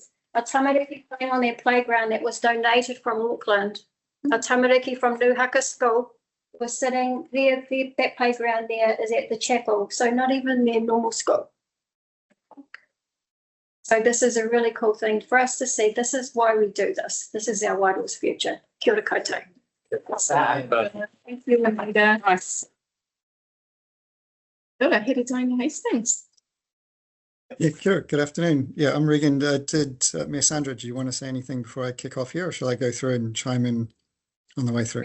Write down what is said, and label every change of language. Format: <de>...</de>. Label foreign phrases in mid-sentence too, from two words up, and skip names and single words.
<en>Our tamariki playing on their playground that was donated from Auckland. Our tamariki from Nuhaka School was sitting there, that playground there is at the chapel, so not even their normal school. So this is a really cool thing for us to see. This is why we do this. This is our Wairoa's future.</en> <mi>Kia ora koutou.</mi> <en>Thank you, Amanda. Nice. Good, ahead of Diana Hastings. Yeah, good afternoon. Yeah, I'm Regan. Mayor Sandra, do you want to say anything before I kick off here, or shall I go through and chime in on the way through?</en>